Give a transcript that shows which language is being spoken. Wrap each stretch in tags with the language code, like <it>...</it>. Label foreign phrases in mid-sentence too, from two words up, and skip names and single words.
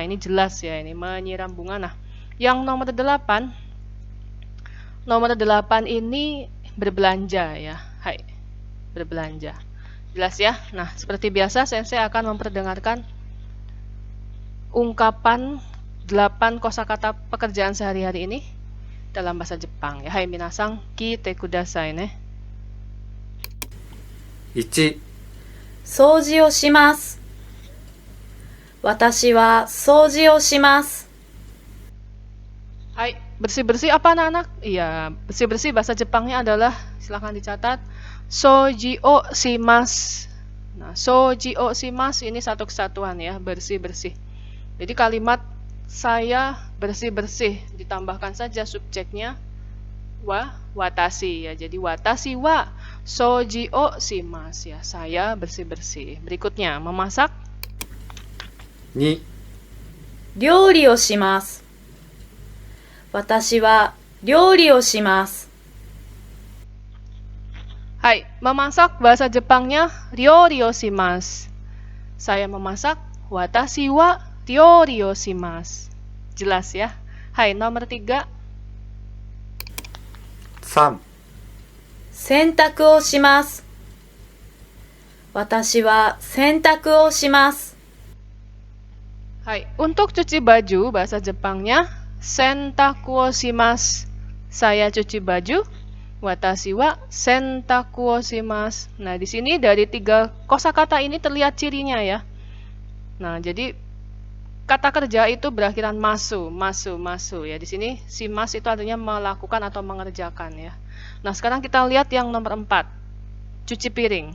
<id>Ini jelas ya, ini menyiram bunga. Nah, yang nomor 8 ini berbelanja ya. Hai. Berbelanja. Jelas ya? Nah, seperti biasa Sensei akan memperdengarkan ungkapan 8 kosakata pekerjaan sehari-hari ini dalam bahasa Jepang ya.</id> <ja>はい、皆さん、来てくださいね. 1、掃除をします。私は掃除をします。</ja> <id>Hai, bersih-bersih apa anak-anak? Iya, bersih-bersih bahasa Jepangnya adalah, silahkan dicatat,</id> <ja>掃除をします.</ja> <id>Nah,</id> <ja>掃除をします</ja> <id>ini satu kesatuan ya, bersih-bersih. Jadi kalimat saya bersih-bersih ditambahkan saja subjeknya watashi ya. Jadi</id> <ja>私は掃除をします</ja> <id>ya, saya bersih-bersih. Berikutnya, memasak.</id> <ja>2、料理をします。私は料理をします。</ja> <id>Hai, memasak bahasa Jepangnya</id> <ja>料理をします.</ja> <id>Saya memasak,</id> <ja>私は料理をします.</ja> <id>Jelas ya. Hai, nomor 3.</id> <ja>3、洗濯をします。私は洗濯をします。</ja> <id>Hai, untuk cuci baju bahasa Jepangnya</id> <ja>洗濯をします.</ja> <id>Saya cuci baju.</id> <ja>私は洗濯をします.</ja> <id>Nah, di sini dari 3 kosakata ini terlihat cirinya ya. Nah, jadi kata kerja itu berakhiran masu ya. Di sini shimasu itu artinya melakukan atau mengerjakan ya. Nah, sekarang kita lihat yang nomor 4. Cuci piring.</id>